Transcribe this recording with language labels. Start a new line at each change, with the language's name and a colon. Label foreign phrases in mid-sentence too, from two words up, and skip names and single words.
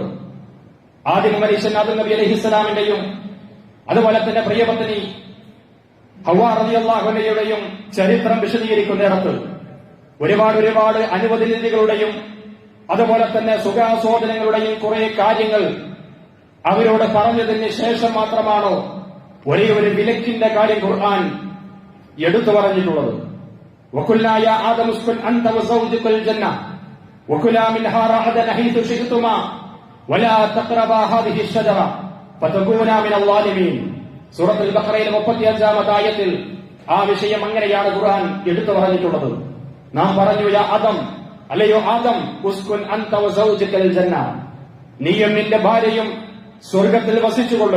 Malayalam: ആദിമ മനുഷ്യൻ ആദം നബി അലൈഹിസ്സലാമിന്റെയും അതുപോലെ തന്നെ പ്രിയപത്നി ഹവ്വാ
Arabic: رضي الله عنها
Malayalam: ചരിത്രം വിശദീകരിക്കുന്നിടത്ത് ഒരുപാട് അനുവദനീയതകളുടെയും അതുപോലെ തന്നെ സുഖാസ്വാദനങ്ങളുടെയും കുറെ കാര്യങ്ങൾ അവരോട് പറഞ്ഞതിന് ശേഷം മാത്രമാണോ ഒരേ ഒരു വിലക്കിന്റെ കാര്യം ഖുർആൻ എടുത്തു പറഞ്ഞിട്ടുള്ളത്.
Arabic: وَقُلْنَا يَا آدَمُ اسْكُنْ أَنْتَ وَزَوْجُكَ الْجَنَّةَ وَكُلَا مِنْهَا رَغَدًا حَيْثُ شِئْتُمَا وَلَا تَقْرَبَا هَذِهِ الشَّجَرَةَ فتكونا من الظالمين.
Malayalam: സൂറത്തുൽ ബഖറയിലെ 35-ാമത്തെ ആയത്തിൽ ആ വിഷയം അങ്ങനെയാണ് ഖുർആൻ എടുത്തു പറഞ്ഞിട്ടുള്ളത്. നാം പറഞ്ഞു,
Arabic: يا آدم,
Malayalam: അല്ലയോ ആദം,
Arabic: اسكن أنت وزوجك الجنة,
Malayalam: നീയും നിന്റെ ഭാര്യയും സ്വർഗത്തിൽ വസിച്ചുകൊള്ളുക.